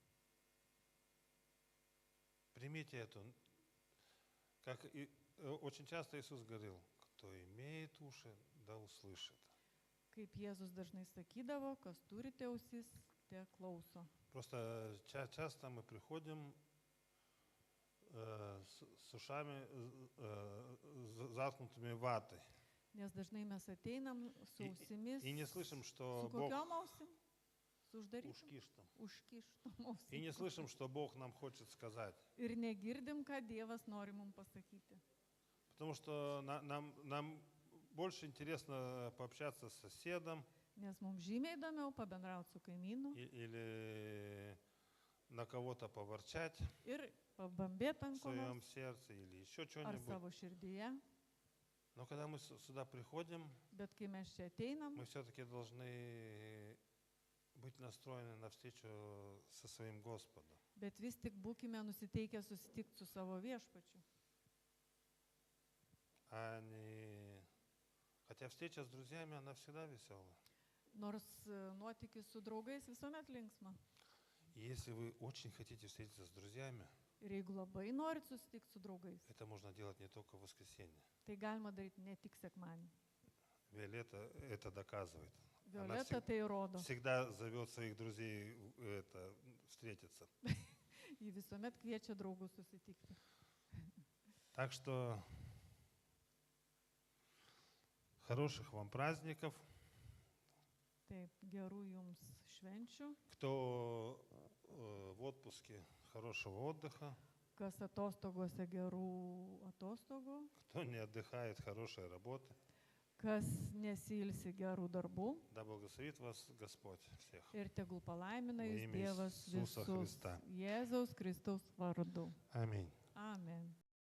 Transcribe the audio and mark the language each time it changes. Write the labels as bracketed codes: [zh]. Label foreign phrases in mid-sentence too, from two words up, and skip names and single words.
[ru] Примите это. Как очень часто Иисус говорил, кто имеет уши, да услышит. [lt] Kaip Jėzus dažnai sakydavo, kas turite ausis, te klauso. [ru] Просто часто мы приходим с ушами заткнутыми ватой. [lt] Nes dažnai mes ateinam su ausimis, [ru] И не слышим, что [lt] su [ru] Бог... [lt] kokiom ausim? Su uždarytom? Ушкиштом. Užkištom [ru] И не [lt] ausim. [ru] слышим, что Бог нам хочет сказать. [lt] Ir negirdim, ką Dievas nori mums pasakyti. [ru] Потому что нам больше интересно пообщаться с соседом [lt] Nes mums žymiai įdomiau pabendrauti su kaimynu [ru] или на кого-то поворчать [lt] ir pabambėti [ru] в [lt] ant ko [ru] своем [lt] nors [ru] сердце или еще [lt] ar [ru] что-нибудь. [lt] savo širdyje. [ru] Но когда мы сюда приходим, [lt] Bet kai mes čia ateinam, [ru] мы все-таки должны быть настроены навстречу со своим Господом. [lt] bet vis tik būkime nusiteikę susitikti su savo viešpačiu. [ru] Хотя встреча с друзьями, она всегда веселая. [lt] Nors nuotykis su draugais visuomet linksma. [ru] И если вы очень хотите встретиться с друзьями, [lt] Ir jeigu labai norit susitikti su draugais, [ru] это можно делать не только в воскресенье. [lt] tai galima daryti ne tik sekmanį. [ru] Виолетта это доказывает. [lt] Violeta tai rodo. [ru] Всегда зовет своих друзей встретиться. [lt] Ji visuomet kviečia draugus susitikti. [ru] Так что хороших вам праздников. [lt] Taip, gerų jums švenčių. [ru] Кто в отпуске, хорошего отдыха. [lt] Kas atostogose, gerų atostogų. [ru] Кто не отдыхает, хорошей работы. [lt] Kas nesilsi, gerų darbų. [ru] Да благословит вас Господь всех. [lt] Ir tegul palaimina [ru] Во [lt] jūs [ru] имя [lt] Dievas [ru] Иисуса [lt] visus [ru] Христа. [lt] Jėzaus Kristaus vardu. [ru] Аминь. [lt] Amen.